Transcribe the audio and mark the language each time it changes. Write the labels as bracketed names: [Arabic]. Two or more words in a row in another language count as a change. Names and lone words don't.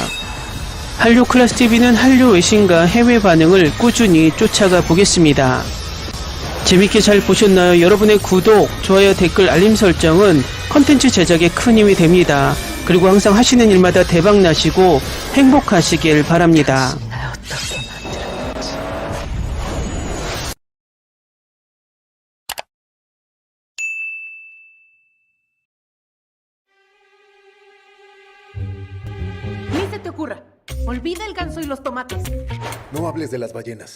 [Korean] 한류 클래스 TV는 한류 외신과 해외 반응을 꾸준히 쫓아가 보겠습니다. 재밌게 잘 보셨나요? 여러분의 구독, 좋아요, 댓글, 알림 설정은 컨텐츠 제작에 큰 힘이 됩니다. 그리고 항상 하시는 일마다 대박 나시고 행복하시길 바랍니다. 날 어떻게 만들었는지. [Spanish] Ni se te ocurra. Olvida el ganso y los tomates. No hables de las ballenas.